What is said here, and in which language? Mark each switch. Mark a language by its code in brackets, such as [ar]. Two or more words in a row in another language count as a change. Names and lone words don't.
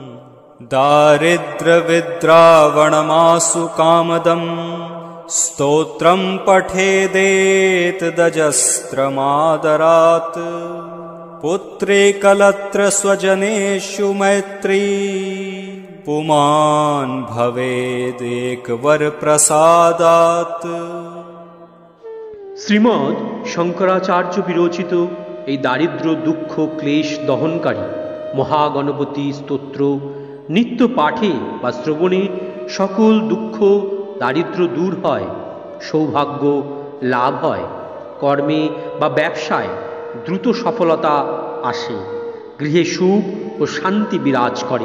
[sa] दारिद्र्यविद्रावणमासु कामदं स्तोत्रं पठेदेतदजस्रमादरात् पुत्रेकलत्रस्वजनेषु मैत्री पुमान् भवेदेकवरप्रसादात्। [bn] শ্রীমৎ শঙ্করাচার্য বিরচিত এই দারিদ্র দুঃখ ক্লেশ দহনকারী মহাগণপতি স্তোত্র নিত্য পাঠে বা শ্রবণে সকল দুঃখ দারিদ্র দূর হয়, সৌভাগ্য লাভ হয়, কর্মে বা ব্যবসায় দ্রুত সফলতা আসে, গৃহে সুখ ও শান্তি বিরাজ করে।